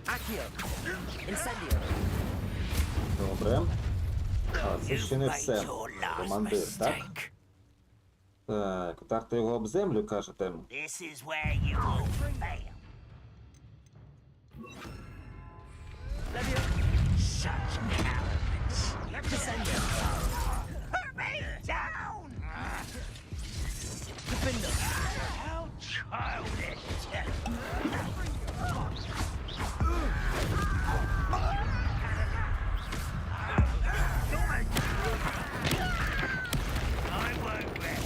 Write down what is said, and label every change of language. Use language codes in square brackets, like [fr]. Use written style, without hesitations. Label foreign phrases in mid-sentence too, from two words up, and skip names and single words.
[en] Accio. Incendio. [uk] Добре. А, це ще не все. Командир, так? Так, ударте його об землю, кажете. [en] This is where you will fail. Such arrogance. Descendo. Put me down! Defender. How childish. I won't rest.